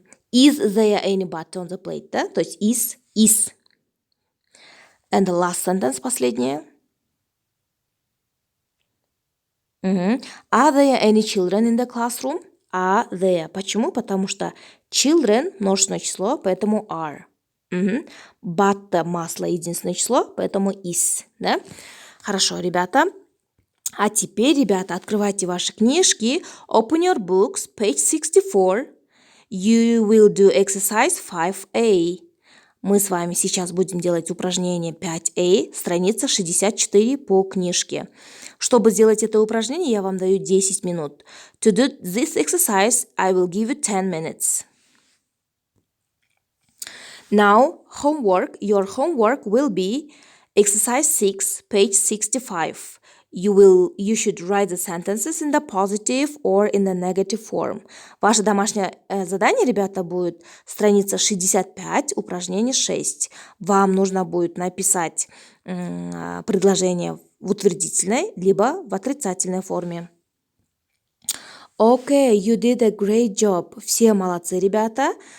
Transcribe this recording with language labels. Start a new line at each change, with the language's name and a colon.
English: Is there any butter on the plate?
Russian: Да? То есть is.
English: And the last sentence,
Russian: последнее.
English: Are there any children in the classroom? Are there.
Russian: Почему? Потому что children множественное число, поэтому are. Butter, масло, единственное число, поэтому is. Да? Хорошо, ребята. А теперь, ребята, открывайте ваши книжки.
English: Open your books, page 64. You will do exercise 5A.
Russian: Мы с вами сейчас будем делать упражнение 5A, страница 64 по книжке. Чтобы сделать это упражнение, я вам даю 10 минут.
English: To do this exercise, I will give you 10 minutes. Now, homework. Your homework will be exercise 6, page 65. You should write the sentences in the positive or in the negative form.
Russian: Ваше домашнее задание, ребята, будет страница 65, упражнение 6. Вам нужно будет написать предложение в утвердительной либо в отрицательной форме.
English: Okay, you did a great job.
Russian: Все молодцы, ребята.